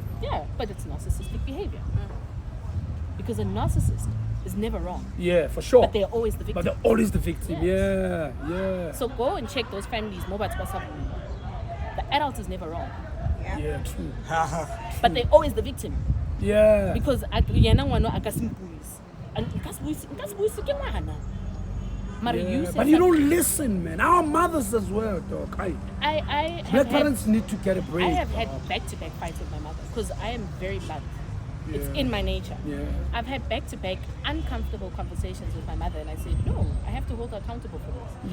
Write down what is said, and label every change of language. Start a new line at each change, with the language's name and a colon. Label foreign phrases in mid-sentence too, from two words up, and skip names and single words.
English: Yeah, but it's narcissistic behavior. Because a narcissist is never wrong. Yeah, for sure. But they're always the victim. But they're always the victim. Yes. Yeah. So go and check those families. The adult is never wrong. Yeah, true. But they're always the victim. Yeah.
Tswana: Because yena ngwana akasimpuisa. And nkasibuisa ke ngwana.
English: Mara you Yeah. say But you something. don't listen, man. Our mothers as well, dog. I have Black had, parents need to get a break. I have had back-to-back fights with my mother because I am very blunt. It's Yeah. in my nature. Yeah. I've had back-to-back uncomfortable conversations with my mother, and I said, no, I have to hold her accountable for this.